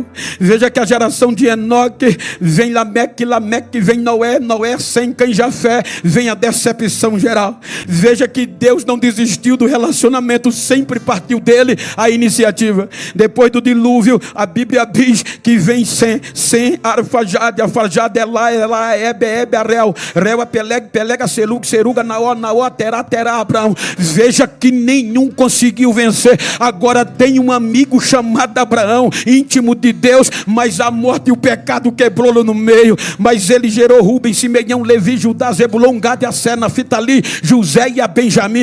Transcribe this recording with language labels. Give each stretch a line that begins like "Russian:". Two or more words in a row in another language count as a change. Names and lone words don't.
Portuguese: Veja que a geração de Enoque vem Lameque, Lameque vem Noé, Noé sem Cã e Jafé, vem a decepção geral. Veja que Deus não desistiu do relacionamento, sempre partiu dele a iniciativa. Depois do dilúvio, a Bíblia diz que vem Sem, Arfajade, Arfajade, Elá, Ebe, Arel, Reu, Peleg, Pelega, Selug, Seruga, Naó, Terá, Abraão. Veja que nenhum conseguiu vencer. Agora tem um amigo chamado Abraão, íntimo de Deus, mas a morte e o pecado quebrou-lo no meio. Mas ele gerou Rubem, Simeão, Levi, Judá, Zebulon, Gade, Asser, Naftali, José e a Benjamim.